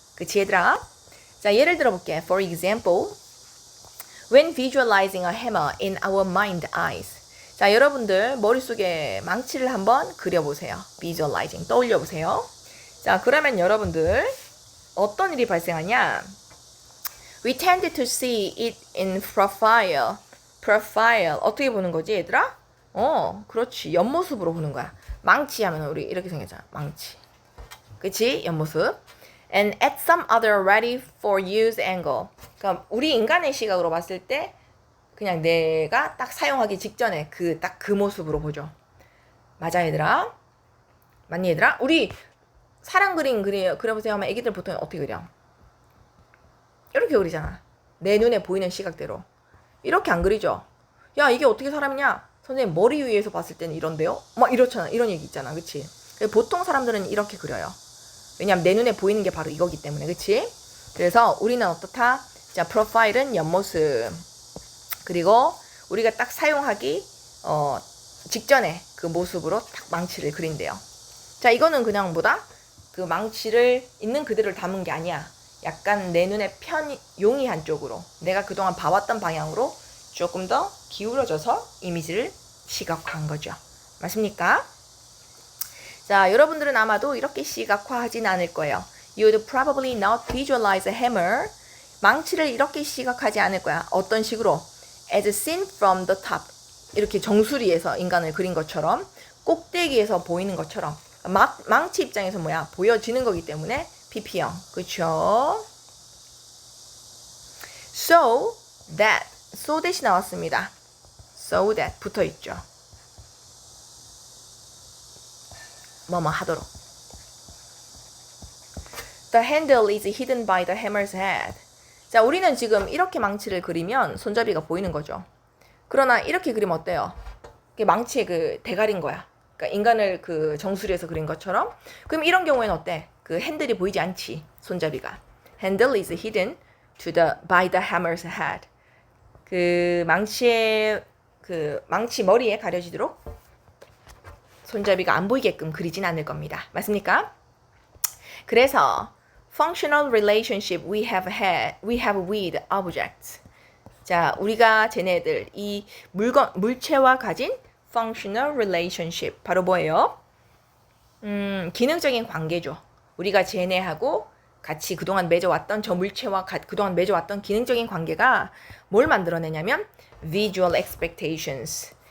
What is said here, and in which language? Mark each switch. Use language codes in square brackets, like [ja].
[ko] 그치 얘들아? 자, 예를 들어볼게. [en] For example, when visualizing a hammer in our mind eyes. [ko] 자, 여러분들 머릿속에 망치를 한번 그려보세요. visualizing, 떠올려보세요. 자, 그러면 여러분들 어떤 일이 발생하냐? [en] We tend to see it in profile. [ko] profile, 어떻게 보는 거지 얘들아? 그렇지. 옆모습으로 보는 거야. 망치 하면 우리 이렇게 생겼잖아. 망치. 그치? 옆모습. [en] And at some other ready for use angle. [ko] 그러니까 우리 인간의 시각으로 봤을 때 그냥 내가 딱 사용하기 직전에 딱 그 모습으로 보죠. 맞아 얘들아? 맞니 얘들아? 우리 사람 그림 그려보세요 하면 애기들 보통 어떻게 그려? 이렇게 그리잖아. 내 눈에 보이는 시각대로. 이렇게 안 그리죠? 야, 이게 어떻게 사람이냐? 선생님 머리 위에서 봤을 때는 이런데요? 막 이렇잖아. 이런 얘기 있잖아. 그치? 보통 사람들은 이렇게 그려요. 왜냐면 내 눈에 보이는 게 바로 이거기 때문에. 그치? 그래서 우리는 어떻다? 자, 프로파일은 옆모습. 그리고 우리가 딱 사용하기 직전에 그 모습으로 딱 망치를 그린대요. 자, 이거는 그냥 뭐다? 그 망치를 있는 그대로 담은 게 아니야. 약간 내 눈에 용이한 쪽으로, 내가 그동안 봐왔던 방향으로 조금 더 기울어져서 이미지를 시각화한 거죠. 맞습니까? 자, 여러분들은 아마도 이렇게 시각화하진 않을 거예요. [en] You would probably not visualize a hammer. [ko] 망치를 이렇게 시각하지 않을 거야. 어떤 식으로? [en] As seen from the top. [ko] 이렇게 정수리에서 인간을 그린 것처럼, 꼭대기에서 보이는 것처럼. 망치 입장에서 뭐야? 보여지는 거기 때문에 PP형. 그쵸? [en] So that. [ko] so that이 나왔습니다. so that 붙어있죠. 뭐뭐 하도록. [en] The handle is hidden by the hammer's head. [ko] 자, 우리는 지금 이렇게 망치를 그리면 손잡이가 보이는 거죠. 그러나 이렇게 그리면 어때요? 이게 망치의 그 대가리인 거야. 그러니까 인간을 그 정수리에서 그린 것처럼. 그럼 이런 경우에는 어때? 그 핸들이 보이지 않지, 손잡이가. [en] Handle is hidden by the hammer's head. [ko] 그 망치의 그 망치 머리에 가려지도록 손잡이가 안 보이게끔 그리진 않을 겁니다. 맞습니까? 그래서 [en] functional relationship we have with objects. [ko] 자, 우리가 쟤네들 이 물체와 가진 functional relationship 바로 뭐예요? 기능적인 관계죠. 우리가 쟤네하고 같이 그동안 맺어왔던 저 물체와 그동안 맺어왔던 기능적인 관계가 뭘 만들어내냐면 visual expectations.